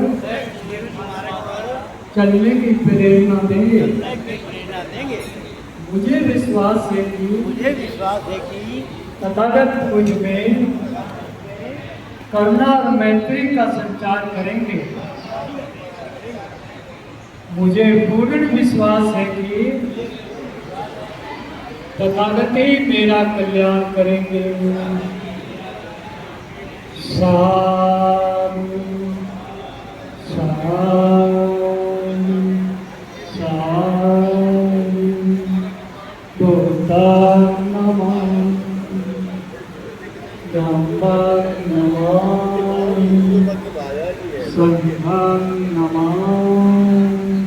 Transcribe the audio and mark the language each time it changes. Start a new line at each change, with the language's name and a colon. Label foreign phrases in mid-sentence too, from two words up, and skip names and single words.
Hindi: चलने की प्रेरणा देंगे मुझे विश्वास है कि तथागत मुझ में करुणा और मैत्री का संचार करेंगे मुझे पूर्ण विश्वास है कि तथागत ही मेरा कल्याण करेंगे
Pali: साधु साधु साधु बुद्धं नमामि धम्मं नमामि संघं नमामि